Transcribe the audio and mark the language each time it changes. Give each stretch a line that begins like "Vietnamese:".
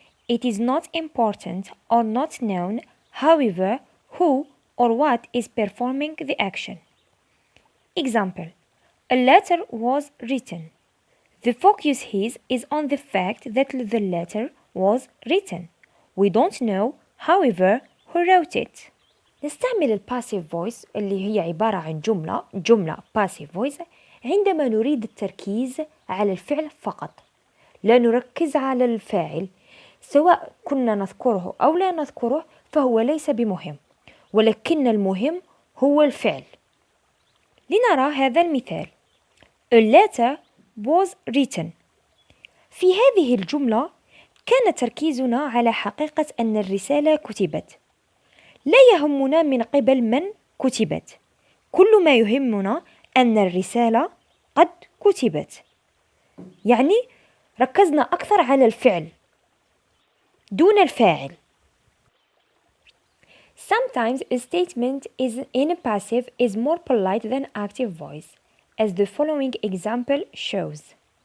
English: It is not important or not known, however, who or what is performing the action. Example: a letter was written. The focus here is on the fact that the letter was written. We don't know, however, who wrote it.
Arabic: نستعمل الباسيف فويس اللي هي عبارة عن جملة passive voice عندما نريد التركيز على الفعل فقط. لا نركز على الفاعل، سواء كنا نذكره أو لا نذكره فهو ليس بمهم، ولكن المهم هو الفعل. لنرى هذا المثال.
English: A letter was written.
Arabic: في هذه الجملة كان تركيزنا على حقيقة أن الرسالة كتبت. لا يهمنا من قبل من كتبت، كل ما يهمنا أن الرسالة قد كتبت. يعني ركزنا أكثر على الفعل دون الفاعل.
English: Sometimes a statement in a passive is more polite than active voice, as the following example shows.